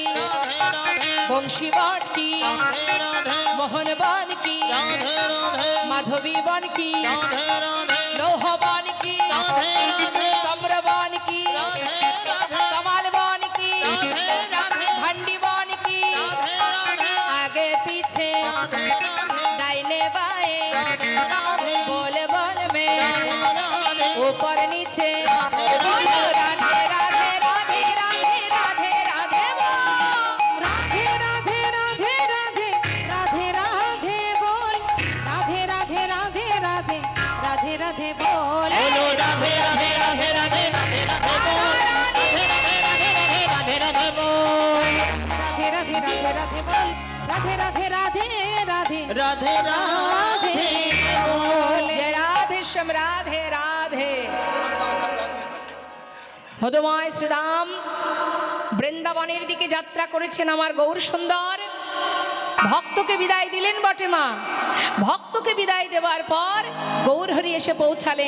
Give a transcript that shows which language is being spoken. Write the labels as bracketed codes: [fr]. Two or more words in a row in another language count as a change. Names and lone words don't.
[hi] রাধে बंशी वट की, রাধে রাধে मोहन वन की, রাধে রাধে माधवी वन की, রাধে রাধে लौह वन की, রাধে রাধে ताम्र वन की, রাধে রাধে कमल वन की, রাধে রাধে ভंडी बन की, রাধে রাধে आगे पीछे রাধে রাধে दाहिने बाएं, রাধে बोल बोल में রাধে ऊपर नीचे बोलो राधे राधे राधे राधे राधे राधे बोल। राधे राधे राधे राधे राधे राधे बोल, राधे राधे राधे राधे राधे राधे बोल, बोलो राधे राधे राधे राधे राधे राधे बोल। राधे राधे राधे बोल। राधे राधे राधे राधे बोल, राधे राधे राधे राधे राधे राधे बोल। जय राधे श्याम राधे राधे। [bn] মধুময় শ্রীরাম বৃন্দাবনের দিকে যাত্রা করেছেন আমার গৌর সুন্দর। ভক্তকে বিদায় দিলেন বটে মা, ভক্তকে বিদায় দেওয়ার পর গৌর হরি এসে পৌঁছালেন।